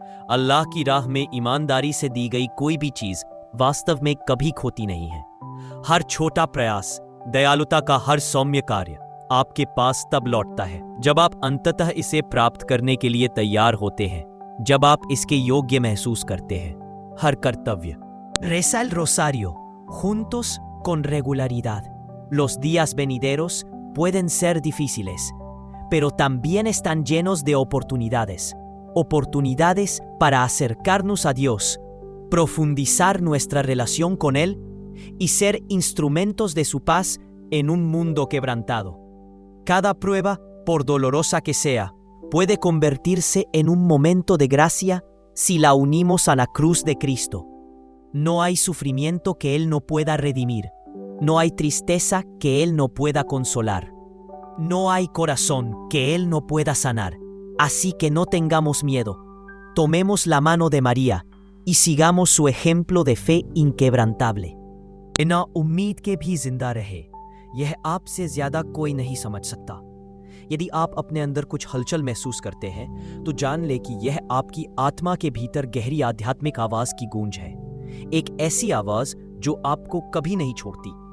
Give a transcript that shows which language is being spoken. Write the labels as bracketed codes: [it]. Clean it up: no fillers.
[hi] अल्लाह की राह में ईमानदारी से दी गई कोई भी चीज वास्तव में कभी खोती नहीं है। हर छोटा प्रयास, दयालुता का हर सौम्य कार्य आपके पास तब लौटता है जब आप अंततः इसे प्राप्त करने के लिए तैयार होते हैं, जब आप इसके योग्य महसूस करते हैं। हर कर्तव्य, [es] Reza el rosario, juntos con regularidad. Los días venideros pueden ser difíciles, pero también están llenos de oportunidades. Oportunidades para acercarnos a Dios, profundizar nuestra relación con Él y ser instrumentos de su paz en un mundo quebrantado. Cada prueba, por dolorosa que sea, puede convertirse en un momento de gracia si la unimos a la cruz de Cristo. No hay sufrimiento que Él no pueda redimir. No hay tristeza que Él no pueda consolar. No hay corazón que Él no pueda sanar. Así que no tengamos miedo. Tomemos la mano de María y sigamos su ejemplo de fe inquebrantable. [hi] बिना उम्मीद के भी जिंदा रहे, यह आपसे ज्यादा कोई नहीं समझ सकता। यदि आप अपने अंदर कुछ हलचल महसूस करते हैं, तो जान ले कि यह आपकी आत्मा के भीतर गहरी आध्यात्मिक आवाज की गूंज है। एक ऐसी आवाज जो आपको कभी नहीं छोड़ती,